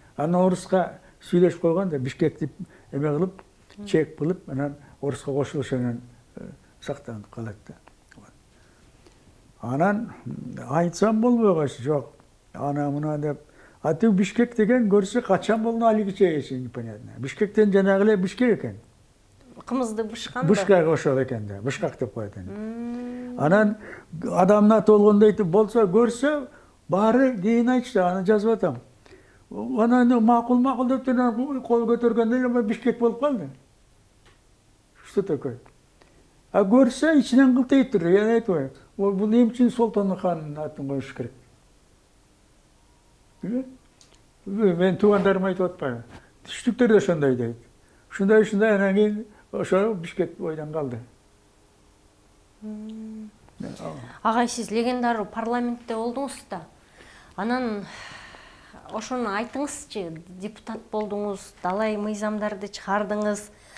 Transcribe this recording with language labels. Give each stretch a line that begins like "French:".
Kyrgyz: Анан оруска сүйлөшүп койгон да Бишкекти эме кылып, чек кылып, анан оруска кошулуш менен сактанып калат да. Анан айтсам болбой калышы жок. Ана мына деп атып Бишкек деген көрсө качан болду алигиче эши непонятно. Бишкектен жанагы эле Бишкек экен. Кымызды бышкан да. Бышкак кошот экен да, бышкак деп коет экен. Анан адамна толгондой айтып болсо көрсө баары кийин айтышты, аны жазып атам. Анан макул деп кол көтөргөндө эле Бишкек болуп калды.
Russian: Что такое?
Kyrgyz: А көрсө ичинен кылтайып тур, я айтпайм. Бул эмне үчүн Солтондун ханынын атын коюш керек? Мен туугандарым айтып атпайбы? Түштүктөр да ошондой дейт. Ушундай анан кийин ошо Бишкек ойдон калды. Агай, сиз легендар парламентте болдуңуз да. Анан ошону айтыңызчы, депутат болдуңуз, далай мыйзамдарды чыгардыңыз.